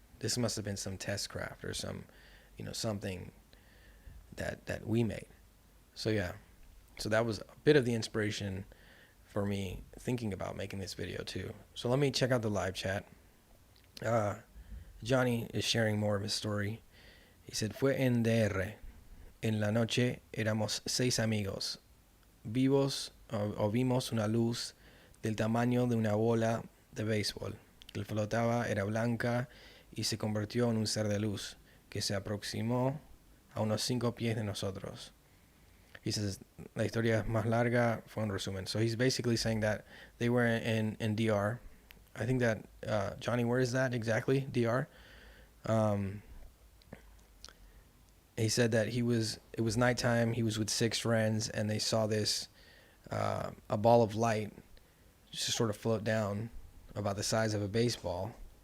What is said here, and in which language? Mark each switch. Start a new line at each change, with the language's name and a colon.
English: This must have been some test craft or some, something that we made. So yeah, so that was a bit of the inspiration for me thinking about making this video too. So let me check out the live chat. Johnny is sharing more of his story. He said,
Spanish: fue en DR. En la noche éramos 6 amigos. Vimos una luz del tamaño de una bola de béisbol que flotaba, era blanca y se convirtió en un ser de luz que se aproximó a unos 5 pies de nosotros.
English: He says,
Spanish: la historia más larga fue un resumen.
English: So he's basically saying that they were in DR. I think that, Johnny, where is that exactly, DR? He said that it was nighttime, he was with 6 friends, and they saw this, a ball of light just sort of float down about the size of a baseball.